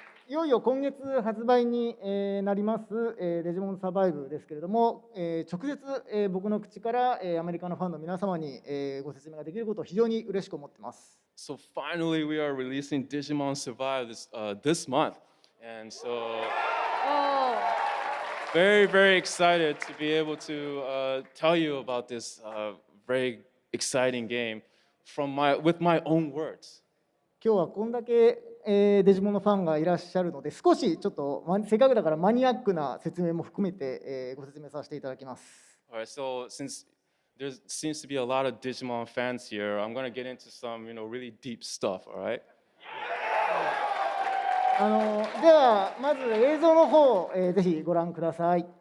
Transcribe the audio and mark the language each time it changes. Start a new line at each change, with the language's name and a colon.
Japanese: いよいよ今月発売になります、デジモンサバイブですけれども、直接、僕の口から、アメリカのファンの皆様に、ご説明ができることを非常に嬉しく思っています。
English: So finally, we are releasing Digimon Survive this month, and so very excited to be able to tell you about this very exciting game with my own words.
Japanese: 今日はこんだけ、デジモンのファンがいらっしゃるので少しちょっとせっかくだからマニアックな説明も含めて、ご説明させていただきます。
English: Alright, so since there seems to be a lot of Digimon fans here, I'm going to get into some, really deep stuff, alright?
Japanese: ではまず映像の方、ぜひご覧ください。